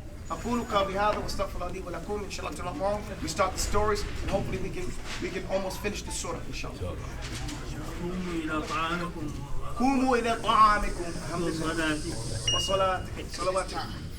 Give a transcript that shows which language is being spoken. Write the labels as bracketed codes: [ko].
[ar] أقول قولي هذا واستغفر الله لي ولكم. إن شاء الله [en] tomorrow we start the stories, and hopefully we can almost finish the surah. [ar] إن شاء الله. قوموا إلى طعامكم وصلاتكم.